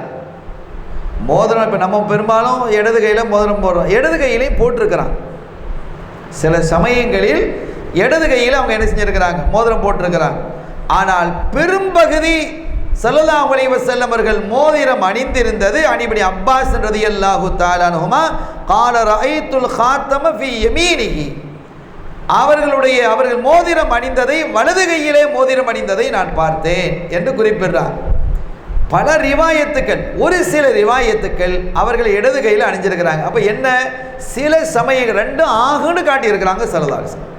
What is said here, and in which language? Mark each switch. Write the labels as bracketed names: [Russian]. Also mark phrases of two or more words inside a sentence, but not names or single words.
[Tamil] மோதிரம் இப்போ நம்ம பெரும்பாலும் இடது கையில் மோதிரம் போடுறோம், இடது கையிலையும் போட்டிருக்கிறாங்க. சில சமயங்களில் இடது கையில் அவங்க என்ன செஞ்சிருக்கிறாங்க, மோதிரம் போட்டிருக்கிறாங்க. ஆனால் பெரும்பகுதி [Arabic] صلى الله عليه وسلم [Tamil] அவர்கள் மோதிரம் அணிந்திருந்தது [Arabic] عن ابن عباس رضي الله تعالى عنهما قال رأيت الخاتم في يمينه, [Tamil] அவர்கள் மோதிரம் அணிந்ததை, வலது கையிலே மோதிரம் அணிந்ததை நான் பார்த்தேன் என்று குறிப்பிடுறார். பல ரிவாயத்துக்கள், ஒரு சில ரிவாயத்துக்கள் அவர்கள் இடது கையில் அணிஞ்சிருக்கிறாங்க. அப்போ என்ன, சில சமயங்கள் ரெண்டும் ஆகுன்னு காட்டியிருக்கிறாங்க [Arabic] صلى الله عليه وسلم.